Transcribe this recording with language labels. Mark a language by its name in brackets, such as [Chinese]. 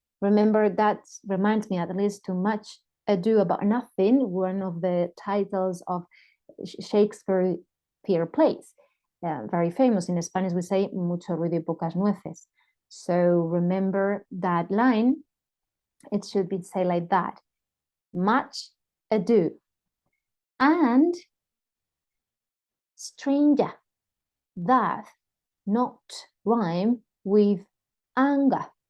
[English] Remember, that reminds me at least to Much Ado About Nothing, one of the titles of Shakespeare plays. Very famous. In Spanish, we say [Spanish] mucho ruido y pocas nueces. [English] So remember that line. It should be say like that. Much ado. And stranger, that not rhyme with anger.